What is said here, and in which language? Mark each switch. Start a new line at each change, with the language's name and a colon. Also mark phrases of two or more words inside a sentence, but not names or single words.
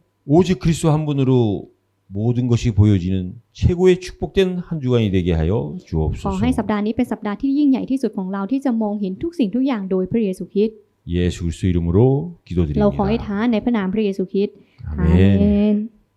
Korean: 오직 그리스도 한 분으로 모든 것이 보여지는 최고의 축복된 한 주간이 되게 하여
Thai: ขอให้
Korean: 주옵소서.
Thai: สัปดาห์นี้เป็นสัปดาห์ที่ยิ่งใหญ่ที่สุดของเราที่จะมองเห็นทุกสิ่งทุกอย่างโดยพระเยซูคริสต์
Korean: 예수 그리스도 이름으로
Thai: เราขอให้
Korean: 기도드립니다.
Thai: ท้าในพระนามพระเยซูคริสต์อาเม
Korean: 아멘.
Thai: น